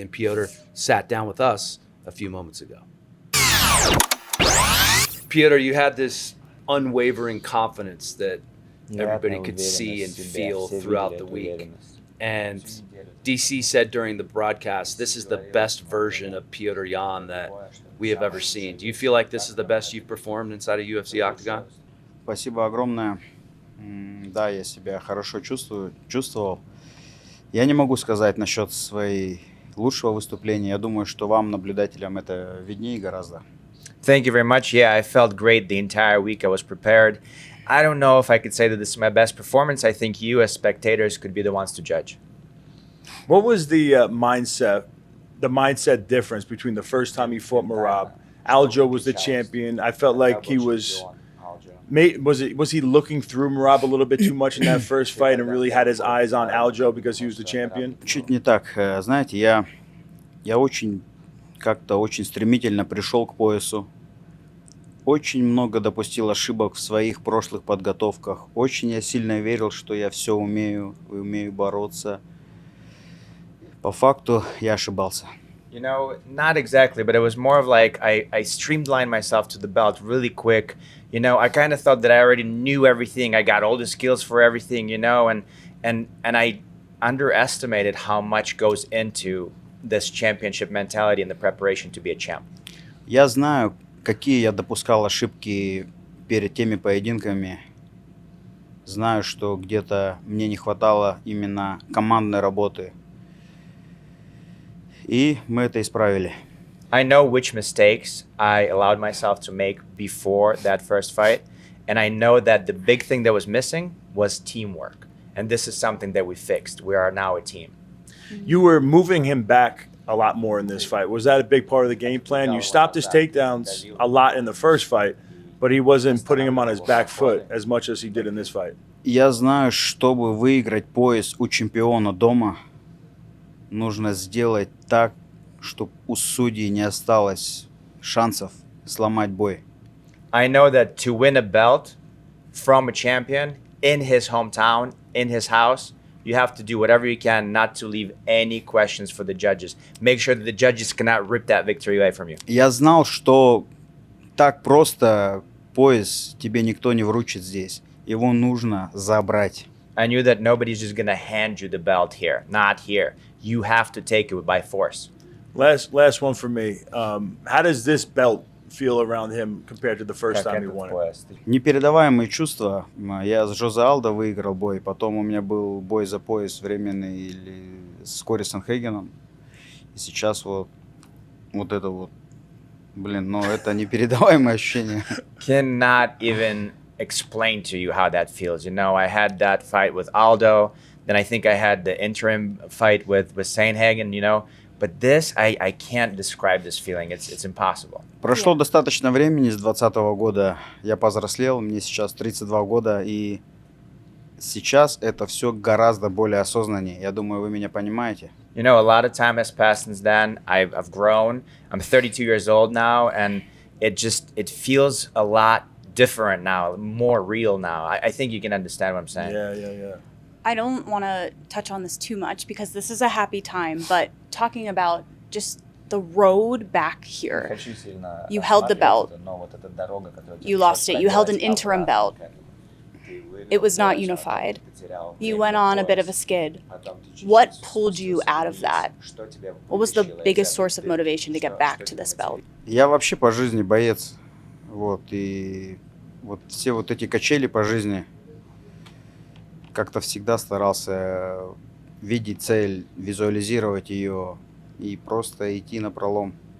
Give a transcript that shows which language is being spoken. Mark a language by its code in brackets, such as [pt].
[en] And Petr sat down with us a few moments ago. Petr, you had this unwavering confidence that everybody could see and feel throughout the week. And DC said during the broadcast, this is the best version of Petr Yan that we have ever seen. Do you feel like this is the best you've performed inside a UFC Octagon? [ru] Спасибо огромное. Да, я себя хорошо чувствовал. Я не могу сказать насчет своей лучшего выступления. Я думаю, что вам, наблюдателям, это виднее гораздо. [en] Thank you very much. Yeah, I felt great the entire week. I was prepared. I don't know if I could say that this is my best performance. I think you as spectators could be the ones to judge. What was the mindset difference between the first time he fought Merab? Aljo was the champion. I felt like he was he looking through Merab a little bit too much in that first fight and really had his eyes on Aljo because he was the champion? [ru] Чуть не так. Знаете, я очень стремительно пришел к поясу. Очень много допустил ошибок в своих прошлых подготовках. Очень я сильно верил, что я все умею бороться. По факту я ошибался. [en] Not exactly, but it was more of like I streamlined myself to the belt really quick. I kind of thought that I already knew everything. I got all the skills for everything, and I underestimated how much goes into this championship mentality and the preparation to be a champ. [ru] Я знаю, какие я допускал ошибки перед теми поединками. Знаю, что где-то мне не хватало именно командной работы. И мы это исправили. [en] I know which mistakes I allowed myself to make before that first fight, And I know that the big thing that was missing was teamwork. And this is something that we fixed. We are now a team. You were moving him back a lot more in this fight. Was that a big part of the game plan? You stopped his takedowns a lot in the first fight, but he wasn't putting him on his back foot as much as he did in this fight. [ru] Я знаю, чтобы выиграть пояс у чемпиона дома, нужно сделать так, чтобы у судей не осталось шансов сломать бой. [en] I know that to win a belt from a champion in his hometown, in his house, you have to do whatever you can not to leave any questions for the judges. Make sure that the judges cannot rip that victory away from you. [ru] Я знал, что так просто пояс тебе никто не вручит здесь. Его нужно забрать. [en] I knew that nobody's just going to hand you the belt here, not here. You have to take it by force. Last one for me. How does this belt feel around him compared to the first time he won it? [ru] Непередаваемые чувства. Я с Жозе Алдо выиграл бой, потом у меня был бой за пояс временный с Кори Санхейгеном. И сейчас вот это вот. Блин, ну это непередаваемое ощущение. [en] Cannot even explain to you how that feels. You know, I had that fight with Aldo. Then I think I had the interim fight with Sanhagen, you know. But this, I can't describe this feeling. It's impossible. [ru] Прошло достаточно времени с 2020 года. Я повзрослел, мне сейчас 32 года. И сейчас это все гораздо более осознаннее. Я думаю, вы меня понимаете. [en] You know, a lot of time has passed since then. I've grown. I'm 32 years old now. And it feels a lot different now, more real now. I think you can understand what I'm saying. Yeah. I don't want to touch on this too much because this is a happy time, but talking about just the road back here. You held the belt. You lost it. You held an interim belt. It was not unified. You went on a bit of a skid. What pulled you out of that? What was the biggest source of motivation to get back to this belt? [ru] Я вообще по жизни боец. Вот, и вот все вот эти качели по жизни, как-то всегда старался видеть цель, визуализировать ее и просто идти напролом.